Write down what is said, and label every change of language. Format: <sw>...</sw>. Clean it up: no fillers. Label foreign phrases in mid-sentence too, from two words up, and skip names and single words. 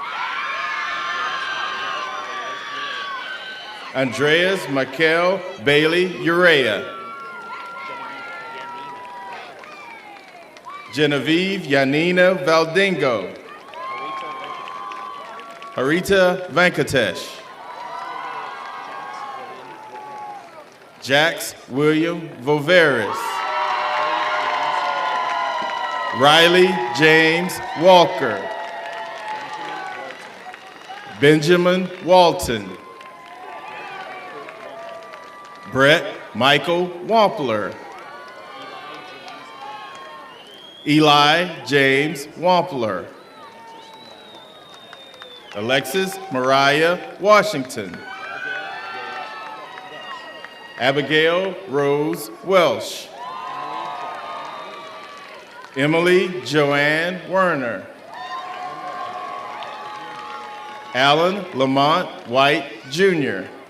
<en>Andreas Michael Bailey Urea. Genevieve Yanina Valdingo. Harita Venkatesh. Jax William Voveris. Riley James Walker. Benjamin Walton. Brett Michael Wampler. Eli James Wampler. Alexis Mariah Washington. Abigail Rose Welsh. Emily Joanne Werner. Alan Lamont White, Jr.</en>